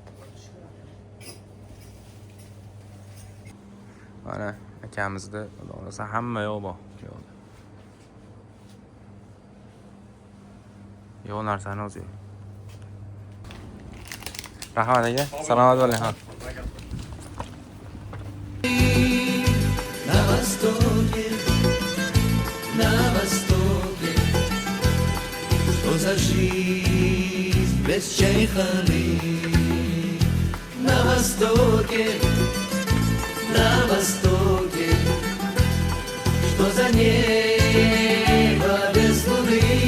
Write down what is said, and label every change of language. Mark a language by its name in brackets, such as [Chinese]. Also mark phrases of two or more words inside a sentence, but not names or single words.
[Uzbek] Mana akamizda xudo xolasa hamma yo'q bor. Yo'q narsani o'zi yo'q. Rahmat aka. Salomat bo'ling. Ha. [Russian] На востоке, что за жизнь без чайханы? На востоке, что за небо без луны?